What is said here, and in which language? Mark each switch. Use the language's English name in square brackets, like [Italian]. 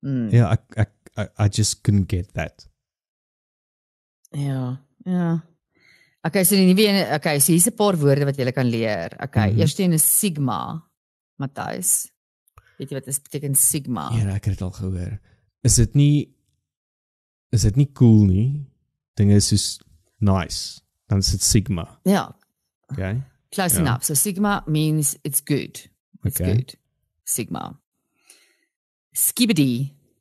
[English] Ja, I just couldn't get that. [Afrikaans] Ja. Okay, so die nuwe een, okay, so hier's 'n paar woorde wat jy kan leer. Okay, eerste een is sigma, Matthys. Weet jy wat dit beteken sigma? Ja, ek het dit al gehoor. Is dit nie cool nie? Dinge is soos nice. Dan is dit sigma. Ja. Okay. [English] Close enough. So sigma means it's good. It's good. Sigma. Skibidi.